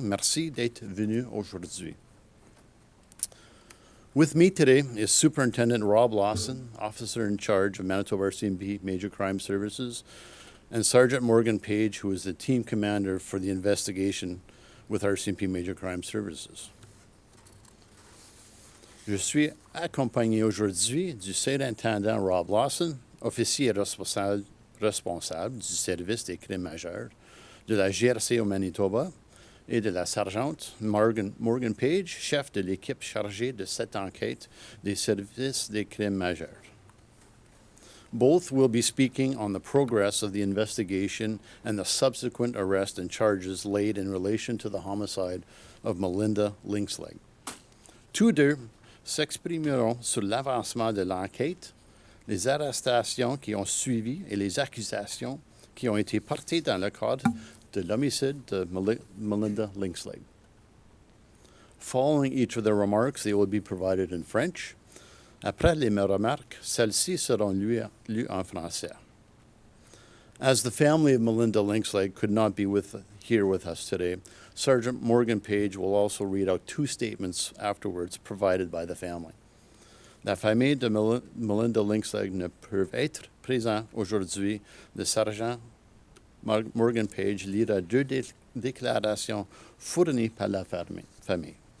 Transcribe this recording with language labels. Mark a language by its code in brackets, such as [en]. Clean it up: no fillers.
[fr] Merci d'être venu aujourd'hui. [en] With me today is Superintendent Rob Lawson, Officer in charge of Manitoba RCMP Major Crime Services, and Sergeant Morgan Page, who is the team commander for the investigation with RCMP Major Crime Services. [fr] Je suis accompagné aujourd'hui du Surintendant Rob Lawson, officier responsable du service des crimes majeurs de la GRC au Manitoba, et de la sergente Morgan Page, chef de l'équipe chargée de cette enquête des services des crimes majeurs. [en] Both will be speaking on the progress of the investigation and the subsequent arrest and charges laid in relation to the homicide of Melinda Lynxleg. [fr] Tous deux s'exprimeront sur l'avancement de l'enquête, les arrestations qui ont suivi et les accusations qui ont été portées dans le cadre de l'homicide de Melinda Lynxleg. [en] Following each of their remarks, they will be provided in French. [fr] Après les remarques, celles-ci seront lues en français. [en] As the family of Melinda Lynxleg could not be here with us today, Sergeant Morgan Page will also read out two statements afterwards provided by the family. [fr] La famille de Melinda Lynxleg ne peut être présente aujourd'hui. Le sergent Morgan Page lira deux déclarations fournies par la famille.